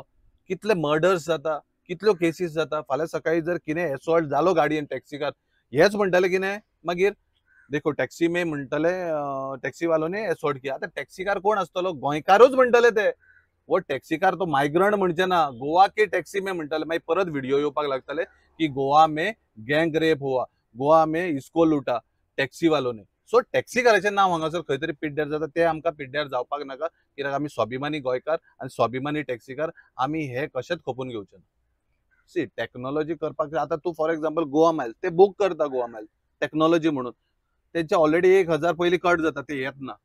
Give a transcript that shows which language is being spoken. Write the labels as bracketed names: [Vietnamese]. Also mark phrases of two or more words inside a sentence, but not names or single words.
[Konkani] कितले मर्डर्स जाता, कितल्यो केसीस जाता. फाल्यां सकाळी जर कितें एसॉल्ट जालो गाडयेन टॅक्सीकार, हेच म्हणटले कितें मागीर, [Hindi] देखो टॅक्सी में [Konkani] म्हणटले [Hindi] टॅक्सी वालो ने एसॉल्ट किया. [Konkani] आतां टॅक्सीकार कोण आसतलो, गोंयकारूच म्हणटले ते. वो टॅक्सीकार तो मायग्रंट म्हणचे ना, [Hindi] गोवा के टॅक्सी में [Konkani] म्हणटले. मागीर परत व्हिडिओ येवपाक लागतले की [Hindi] गोवा में गँग रेप हुआ, गोवा में इसको लुटा टॅक्सी वालो ने. [Konkani] सो टॅक्सीकाराचें नांव हांगासर खंय तरी पिड्ड्यार जाता, ते आमकां पिड्ड्यार जावपाक नाका. कित्याक आमी स्वाभिमानी गोंयकार आनी स्वाभिमानी टॅक्सीकार, आमी हे कशेंच खपोवन घेवचे ना. सी टेक्नॉलॉजी करपाक जाय. आतां तूं [English] for example [Konkani] गोवा मायल्स ते बूक करता, गोवा मायल्स टेक्नॉलॉजी म्हणून तेंचे ऑलरेडी 1000 पयलीं कट जाता, ते येत ना.